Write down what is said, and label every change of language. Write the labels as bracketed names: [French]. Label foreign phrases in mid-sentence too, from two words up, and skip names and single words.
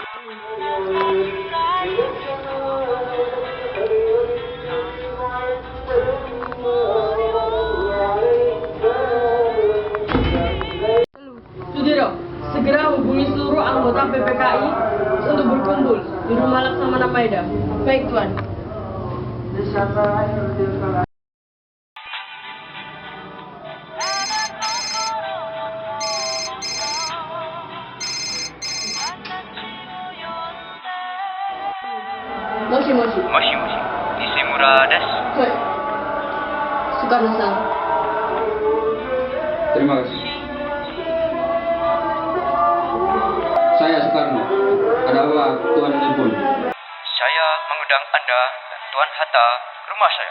[Indonesian] Sudiro, segera hubungi seluruh anggota PPKI untuk berkumpul di rumah Laksamana Maeda. Baik, Tuan. [Japanese] もし. もしもし、西村です。 Hai. Soekarno-san. [Indonesian] Terima kasih. Saya Soekarno. Ada apa Tuan telepon? Saya mengundang Anda dan Tuan Hatta ke rumah saya.